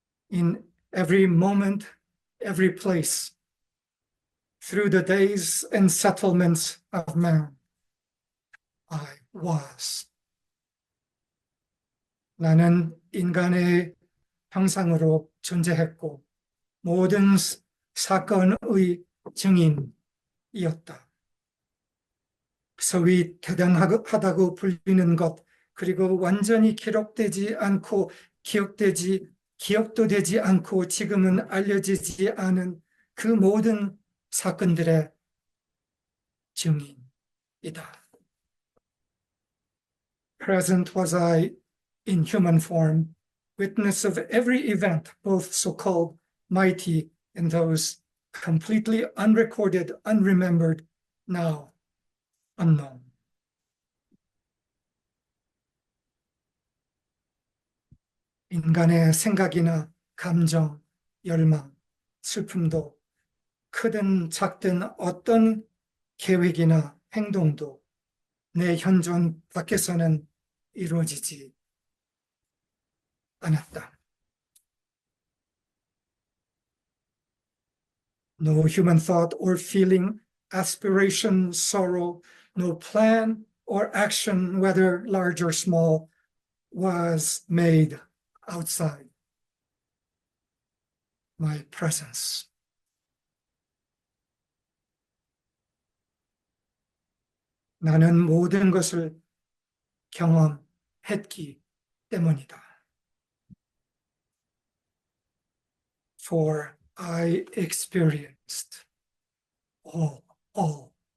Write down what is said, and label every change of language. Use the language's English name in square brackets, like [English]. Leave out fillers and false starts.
[English] In every moment, every place, through the days and settlements of man, I was. [Korean] 나는 인간의 형상으로 존재했고 모든 사건의 증인이었다. 소위 대단하다고 불리는 것, 그리고 완전히 기록되지 않고 기억도 되지 않고 지금은 알려지지 않은 그 모든 사건들의 증인이다. [English] Present was I in human form, witness of every event, both so-called mighty and those completely unrecorded, unremembered, now unknown. [Korean] 인간의 생각이나 감정, 열망, 슬픔도 크든 작든 어떤 계획이나 행동도 내 현존 밖에서는 이루어지지 않았다. [English] No human thought or feeling, aspiration, sorrow, no plan or action, whether large or small, was made outside my presence. [Korean] 나는 모든 것을 경험했기 때문이다. [English] For I experienced all.